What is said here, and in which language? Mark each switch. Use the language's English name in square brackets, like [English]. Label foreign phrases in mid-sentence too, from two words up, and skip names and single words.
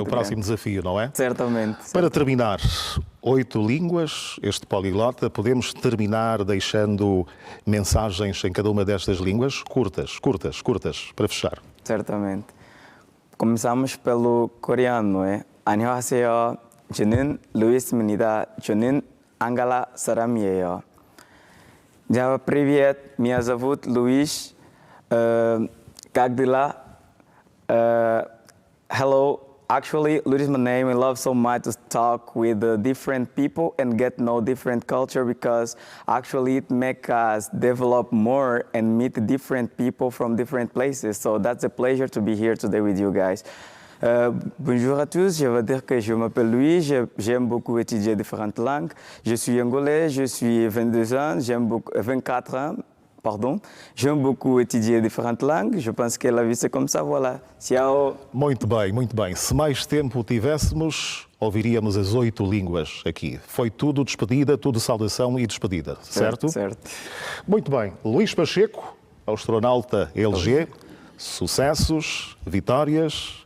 [Portuguese] próximo desafio, não é? Certamente. Para terminar, 8 línguas, este poliglota, podemos terminar deixando mensagens em cada uma destas línguas, curtas, para fechar. Certamente. Começamos pelo coreano, não é? [Korean] 안녕하세요. 저는 루이스입니다. 저는 ангала 사람이에요. [Portuguese] Já, [Russian] привет. Меня зовут Luis. Как дела? [English] Hello. Actually, Luis is my name. I love so much to talk with different people and get to know different culture, because actually it makes us develop more and meet different people from different places. So that's a pleasure to be here today with you guys. [French] Bonjour à tous, je veux dire que je m'appelle Louis, j'aime beaucoup étudier différentes langues. Je suis angolais, je suis 22 ans, 24 ans. Pardon. J'aime beaucoup étudier différentes langues. Je pense que la vie c'est comme ça, voilà. [Italian] Ciao. [Portuguese] Muito bem, muito bem. Se mais tempo tivéssemos, ouviríamos as 8 línguas aqui. Foi tudo despedida, tudo saudação e despedida, certo? Certo. Muito bem. Luís Pacheco, Astronauta LG, sucessos, vitórias.